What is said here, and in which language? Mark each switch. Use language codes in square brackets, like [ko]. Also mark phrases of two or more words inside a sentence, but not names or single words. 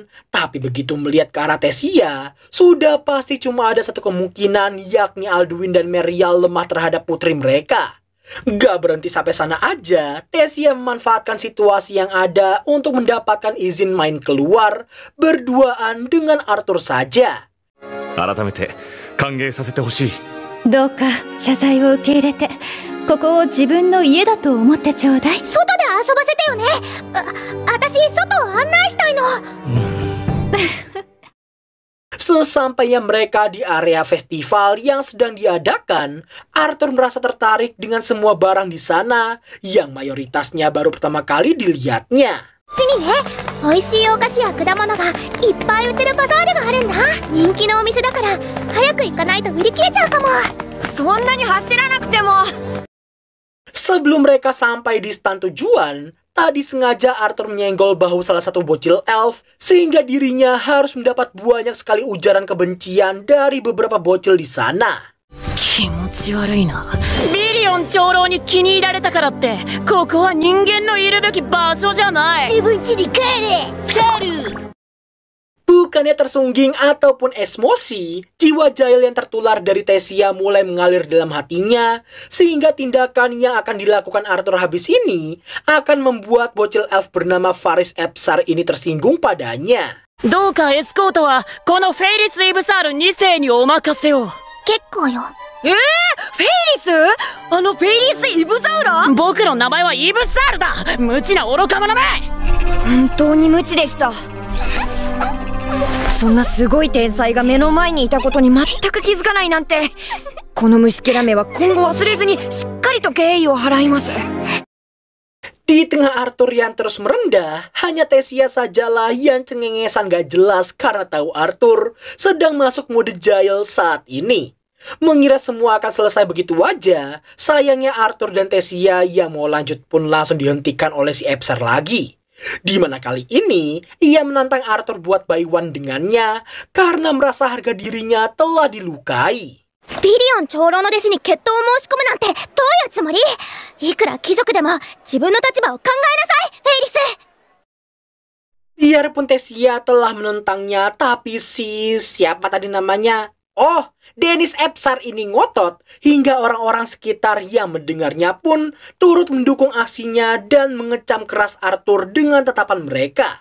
[id] Tapi begitu melihat ke arah Tessia, sudah pasti cuma ada satu kemungkinan, yakni Alduin dan Merial lemah terhadap putri mereka. Gak berhenti sampai sana aja, Tessia memanfaatkan situasi yang ada untuk mendapatkan izin main keluar berduaan dengan Arthur saja. [ja] 改めて歓迎させてほしい。どうか謝罪を受け入れて、ここを自分の家だと思ってちょうだい。外で遊ばせてよね。私外を案内したいの。 [id] Sesampainya mereka di area festival yang sedang diadakan, Arthur merasa tertarik dengan semua barang di sana yang mayoritasnya baru pertama kali dilihatnya. [ja] こっちにね、美味しいお菓子や果物がいっぱい売ってるバザールがあるんだ。人気のお店だから早く行かないと売り切れちゃうかも。そんなに走らなくても。 [id] Sebelum mereka sampai di stand tujuan, tadi sengaja Arthur menyenggol bahu salah satu bocil elf sehingga dirinya harus mendapat banyak sekali ujaran kebencian dari beberapa bocil di sana. [ja] 気持ち悪いな。ビリオン長老に気に入られたからってここは人間のいるべき場所じゃない。自分家に帰れ。帰る。 [id] Bukannya tersungging ataupun emosi, jiwa jahil yang tertular dari Tessia mulai mengalir dalam hatinya, sehingga tindakan yang akan dilakukan Arthur habis ini akan membuat bocil elf bernama Faris Epsar ini tersinggung padanya. [ja] どうかエスコートはこのフェイリス・イブサール2世にお任せを。結構よ。フェイリス？あのフェイリス・イブサウラ？僕の名前はイブサールだ。無知な愚か者め。本当に無知でした。そんなすごい天才が目の前にいたことに全く気づかないなんて。この虫けらめは今後忘れずにしっかりと敬意を払います。 [id] Di tengah Arthur yang terus merendah, hanya Tessia sajalah yang cengengesan gak jelas karena tahu Arthur sedang masuk mode jahil saat ini. Mengira semua akan selesai begitu aja, sayangnya Arthur dan Tessia yang mau lanjut pun langsung dihentikan oleh si Epsar lagi. Di mana kali ini, ia menantang Arthur buat [en] buy one [id] dengannya karena merasa harga dirinya telah dilukai. [ja] ビリオン長老の弟子に決闘を申し込むなんてどういうつもり？いくら貴族でも自分の立場を考えなさい、フェイリス。 [id] Biarpun Tesia telah menentangnya, tapi siapa tadi namanya? Oh, Dennis Epsar ini ngotot hingga orang-orang sekitar yang mendengarnya pun turut mendukung aksinya dan mengecam keras Arthur dengan tatapan mereka.